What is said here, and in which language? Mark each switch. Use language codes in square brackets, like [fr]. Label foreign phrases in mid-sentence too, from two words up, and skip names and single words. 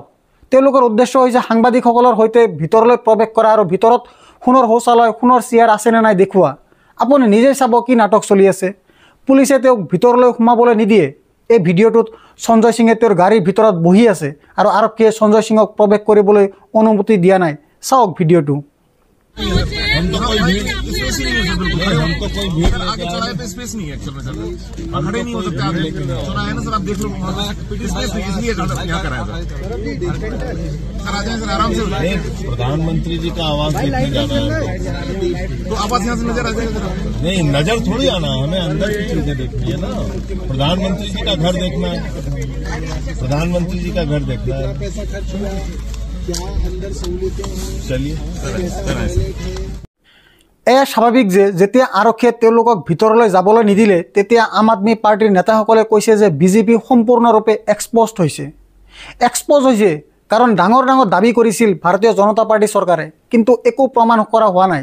[as] তেওঁলোকৰ উদ্দেশ্য হৈছে সাংবাদিকসকলৰ সৈতে ভিতৰলৈ প্ৰৱেশ কৰা আৰু ভিতৰত সোণৰ শৌচালয়, সোণৰ চেয়াৰ আছেনে নাই দেখুওৱা। আপুনি নিজেই চাব কি নাটক চলি আছে। পুলিচে তেওঁক ভিতৰলৈ সোমাবলৈ নিদিয়ে। এই ভিডিঅ'টোত সঞ্জয় সিঙে তেওঁৰ গাড়ীৰ ভিতৰত বহি আছে আৰু আৰক্ষীয়ে সঞ্জয় সিঙক প্ৰৱেশ কৰিবলৈ অনুমতি দিয়া নাই। চাওক ভিডিঅ'টো। [hi] प्रधानमंत्री जी का आवाज देखने जाना है तो आवाज यहाँ से नजर आ जाएगा। नहीं, नजर थोड़ी आना, हमें अंदर की चीजें देखनी है ना। प्रधानमंत्री जी का घर देखना है, प्रधानमंत्री जी का घर देखना है। चलिए, [as] এয়া স্বাভাৱিক যে যেতিয়া আৰক্ষীয়ে তেওঁলোকক ভিতৰলৈ যাবলৈ নিদিলে, তেতিয়া আম আদমি পাৰ্টিৰ নেতাসকলে কৈছে যে বিজেপি সম্পূৰ্ণৰূপে এক্সপ'জড হৈছে। এক্সপ'জ হৈছে কাৰণ ডাঙৰ ডাঙৰ দাবী কৰিছিল ভাৰতীয় জনতা পাৰ্টি চৰকাৰে, কিন্তু একো প্ৰমাণ কৰা হোৱা নাই।